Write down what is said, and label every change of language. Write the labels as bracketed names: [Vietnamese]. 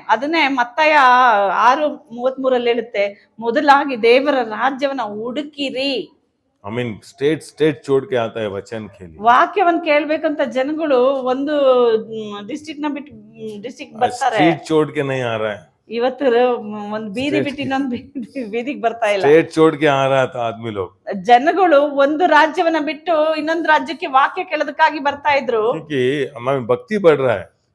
[Kannada] ಅದನ್ನೇ ಮತ್ತಾಯ 6:33 ಹೇಳುತ್ತೆ, ಮೊದಲಾಗಿ ದೇವರ ರಾಜ್ಯವನ್ನ ಹುಡುಕಿರಿ. [Hindi] स्टेट छोड़ के आता है वचन के लिए। [Kannada] ವಾಕ್ಯವನ್ನ ಕೇಳ್ಬೇಕಂತ ಜನಗಳು ಒಂದು ಡಿಸ್ಟ್ರಿಕ್ಟ್ ನ ಬಿಟ್ಟು ಡಿಸ್ಟ್ರಿಕ್ಟ್ ಬರ್ತಾರೆ. [Hindi] स्ट्रीट छोड़ के नहीं आ रहा है, [Kannada] ಇವತ್ತು ಒಂದ್ ಬೀದಿ ಬಿಟ್ಟು ಇನ್ನೊಂದು ಬೀದಿಗೆ ಬರ್ತಾ ಇಲ್ಲ. [Hindi] स्टेट छोड़ के आ रहा था आदमी लोग, [Kannada] ಜನಗಳು ಒಂದು ರಾಜ್ಯವನ್ನ ಬಿಟ್ಟು ಇನ್ನೊಂದು ರಾಜ್ಯಕ್ಕೆ ವಾಕ್ಯ ಕೇಳೋದಕ್ಕಾಗಿ ಬರ್ತಾ ಇದ್ರು. [Hindi] क्योंकि हमारे भक्ति बढ़ रहा है,